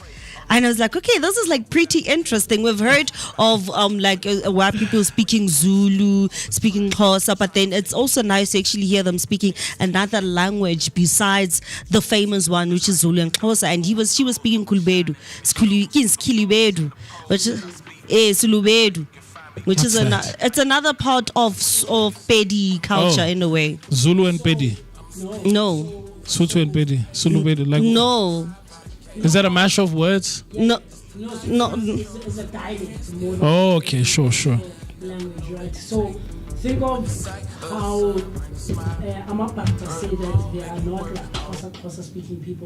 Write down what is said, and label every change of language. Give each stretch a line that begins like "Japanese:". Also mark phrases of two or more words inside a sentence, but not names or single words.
English: And I was like, okay, this is like pretty interesting. We've heard of white people speaking Zulu, speaking Xhosa, but then it's also nice to actually hear them speaking another language besides the famous one, which is Zulu and Xhosa. And she was speaking Kulubedu, Skulubedu, which is Sulubedu. Which What's is that? it's another part of Pedi culture in a way. Zulu and Pedi. No. Sotho and Pedi. Zulu Pedi. Like, No. is that a mash of words? No. It's a dialect more than Oh, okay, sure. language, right? So think of how Amapata say that they are not like Xhosa speaking people.